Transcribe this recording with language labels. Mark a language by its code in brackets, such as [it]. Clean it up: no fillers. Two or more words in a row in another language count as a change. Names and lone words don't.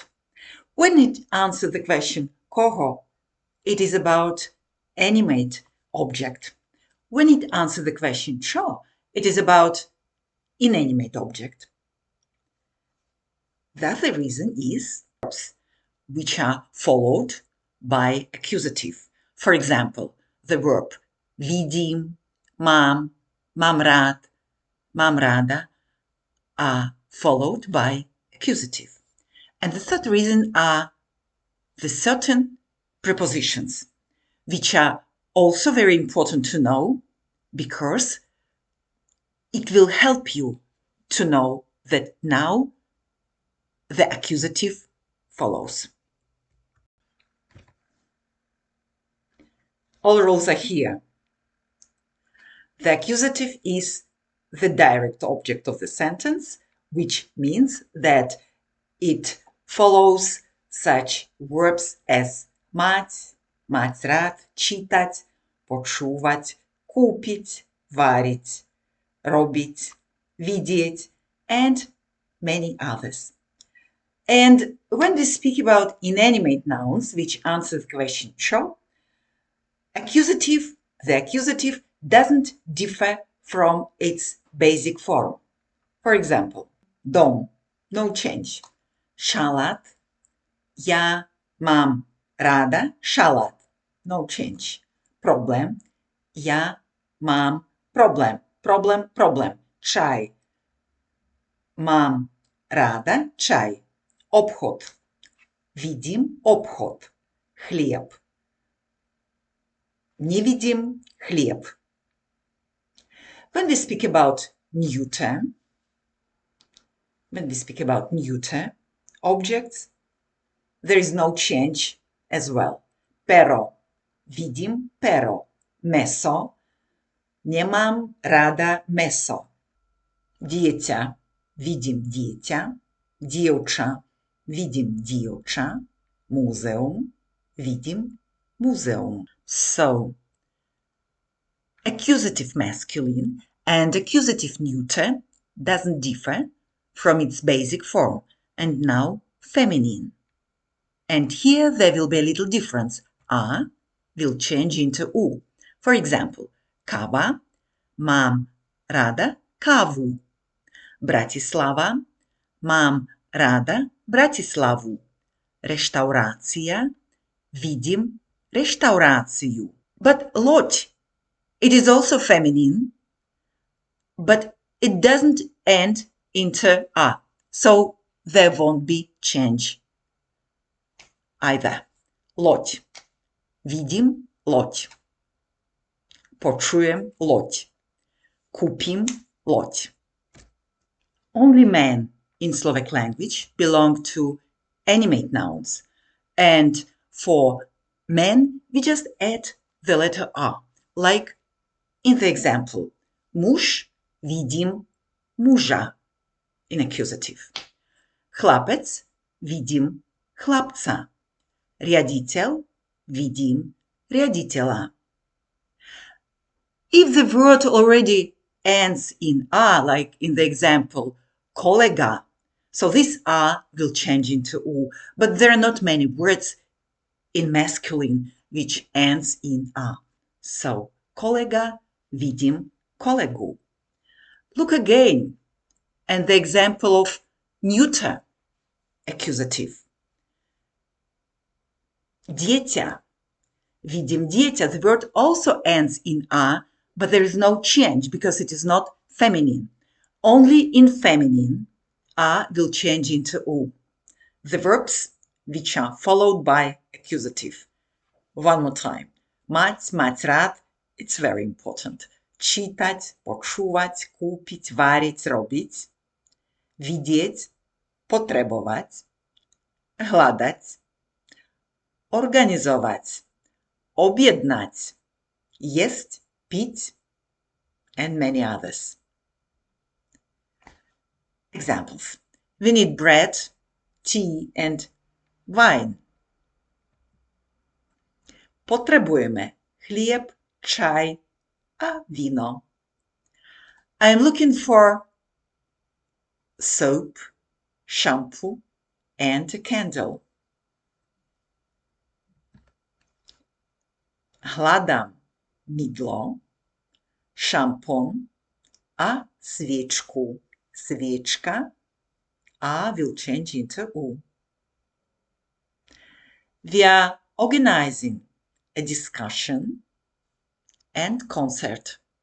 [en] When it answers the question koho, it is about animate object. When it answers the question čo, it is about inanimate object. The other reason is verbs which are followed by accusative. For example, the verb [sk] vidim, mám, mám rád, mám ráda [en] are followed by accusative. And the third reason are the certain prepositions, which are also very important to know because it will help you to know that now the accusative follows. All rules are here. The accusative is the direct object of the sentence, which means that it follows such verbs as [sk] mať, mať rád, čítať, počúvať, kúpiť, váriť, robiť, vidieť, [en] and many others. And when we speak about inanimate nouns, which answer the question čo, the accusative doesn't differ from its basic form. For example, dom, no change. [sk] Šalát, ja mám ráda šalát, [en] no change. [sk] Problém, ja mám problém, problém. Čaj, mám ráda čaj. Obchod, vidím obchod. Chlieb, nevidím chlieb. [en] When we speak about neuter objects, there is no change as well. [sk] Pero, vidím pero. Meso, nemám ráda meso. Dieťa, vidím dieťa. Dievča, vidím dievča. Múzeum, vidím múzeum. [en] So, accusative masculine and accusative neuter doesn't differ from its basic form, and now feminine. And here there will be a little difference. A will change into U. For example, kava, [sk] mám ráda kávu. Bratislava, mám ráda Bratislavu. Reštaurácia, vidím reštauráciu. [en] But loď, it is also feminine, but it doesn't end into A. So there won't be change either. [sk] Loď. Vidím loď. Počujem loď. Kúpim loď. [en] Only men in Slovak language belong to animate nouns. And for men, we just add the letter A, like in the example. [sk] Muž, vidím muža, [en] in accusative. [sk] Chlapec, vidím chlapca. Riaditeľ, vidím riaditeľa. [en] If the word already ends in A, like in the example, kolega, so this A will change into U, but there are not many words in masculine which ends in A. So, [sk] kolega, vidím kolegu. [en] Look again, and the example of neuter accusative. [sk] Dieťa, vidím dieťa, [en] the word also ends in A, but there is no change because it is not feminine. Only in feminine, A will change into U. The verbs which are followed by accusative. One more time. [sk] Mať, mať rád, [en] it's very important. [sk] Čítať, počúvať, kúpiť, váriť, robiť. Vidieť, potrebovať. Hľadať. Organizovať. Objednať. Jesť, piť, [en] and many others. Examples. We need bread, tea and wine. [sk] Potrebujeme chlieb, čaj a víno. [en] I am looking for soap, shampoo and a candle. [sk] Hľadám mydlo, šampón a sviečku. [en] Sviečka, A will change into U. We are organizing a discussion and concert.